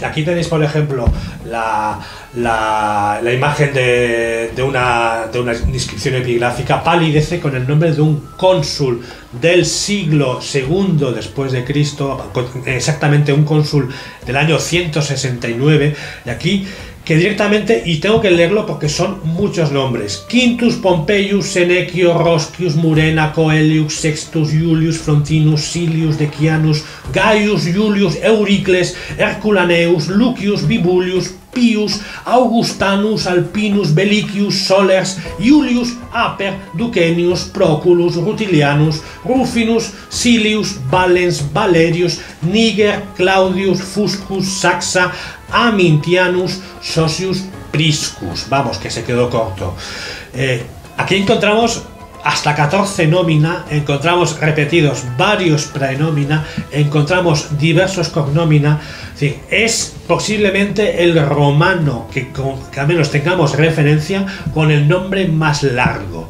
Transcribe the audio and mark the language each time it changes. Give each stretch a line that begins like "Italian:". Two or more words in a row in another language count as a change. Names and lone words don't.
Spanish: Aquí tenéis, por ejemplo, la imagen de una inscripción epigráfica. Palidece con el nombre de un cónsul del siglo II después de Cristo, exactamente un cónsul del año 169. Y aquí que directamente, y tengo que leerlo porque son muchos nombres: Quintus Pompeius Senecio Roscius Murena Coelius Sextus Julius Frontinus Silius Decianus Gaius Julius Euricles Herculaneus Lucius Bibulius Pius Augustanus Alpinus Belicius Solers Iulius Aper Duquenius Proculus Rutilianus Rufinus Silius Valens Valerius Niger Claudius Fuscus Saxa Amintianus Socius Priscus. Vamos, que se quedó corto. Aquí encontramos hasta 14 nómina, encontramos repetidos varios praenómina, encontramos diversos cognomina. Es posiblemente el romano que al menos tengamos referencia con el nombre más largo.